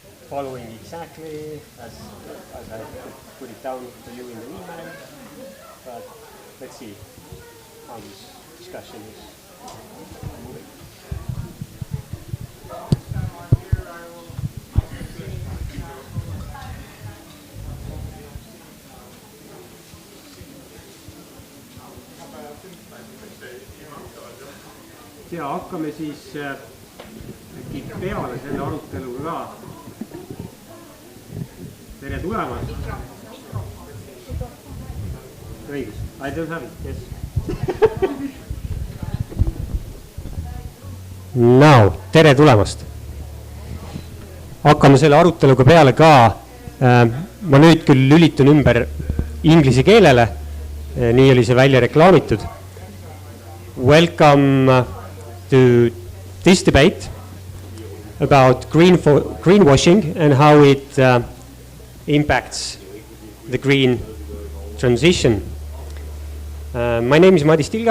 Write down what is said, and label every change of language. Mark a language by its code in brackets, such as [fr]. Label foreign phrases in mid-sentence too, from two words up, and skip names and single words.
[en] following exactly as I put it down to you in the email, but let's see how this discussion is moving. [et] ja hakkame siis äkki peale selle aruteluga ka. Tere tulemast. Õigus. [en] I don't have it, yes. Now, [et] tere tulemast. Hakkame selle aruteluga peale ka. Ma nüüd küll lülitun ümber inglise keelele. Nii oli see välja reklaamitud. [en] Welcome to this debate about greenwashing and how it impacts the green transition. My name is Madis Tilga.